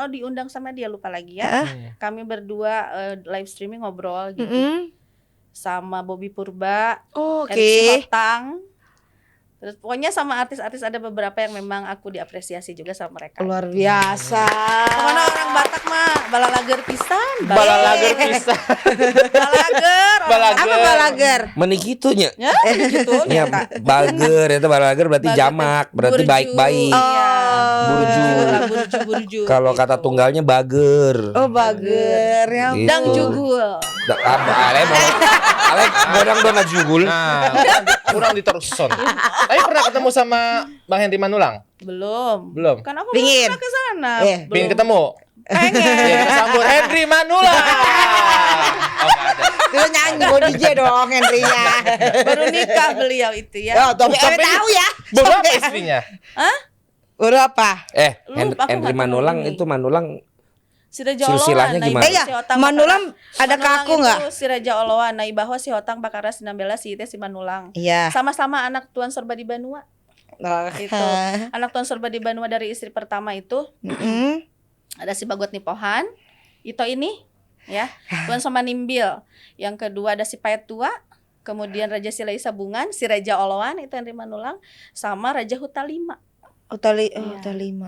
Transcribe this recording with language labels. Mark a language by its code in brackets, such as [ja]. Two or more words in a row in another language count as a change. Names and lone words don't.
[id] Oh, diundang sama dia, lupa lagi ya. Kami berdua live streaming ngobrol gitu. Sama Bobby Purba, oke. Erick Sihotang. Terus pokoknya sama artis-artis ada beberapa yang memang aku diapresiasi juga sama mereka. Luar biasa. Pokoknya orang Batak mah [su] balalager pisan. Balalager pisan. [id] Balager. Balager. Apa balager? Menikitunya. Ya, gitu. Ya, nyata. bager itu balager berarti Bager jamak, teh berarti burju. baik-baik. Iya. Burju. Burju. Kalau gitu. kata tunggalnya bager. Oh, bager ya. Gitu. [bbc] Dang jugul. Ale godang dona jugul. [id] Nah, kurang diteruson. Tapi pernah ketemu sama Bang Henry Manulang? Belum. Belum. Kan aku Pingin. belum pernah ke sana. Pengen ketemu? Pengen. Ya, kita sambut Henry Manulang. Oh, nggak ada. Itu nyanyi mau DJ dong Henry-nya. Baru nikah beliau itu ya. Oh, tapi Sampai- tahu ya. Berapa istrinya? Hah? Udah apa? Lupa, aku Henry nggak tahu Manulang ini. itu Manulang Si Raja Oloan. Silsilahnya Nai gimana? Bahwa Iya, si Otang Manulang Bakaras- ada Manulang kaku itu nggak? Si Raja Oloan, Nai bahwa si Otang Bakaras 19 si itu si Manulang. Iya. Sama-sama anak Tuan Sorba di Banua. Itu. Anak Tuan Sorba di Banua dari istri pertama itu ada si Bagot Nipohan. Ito ini ya. Tuan Soma Nimbil. Yang kedua ada si Payet Tua. Kemudian Raja Silai Sabungan, si Raja Oloan itu Henry Manulang sama Raja Hutalima. Tali Iya, lima.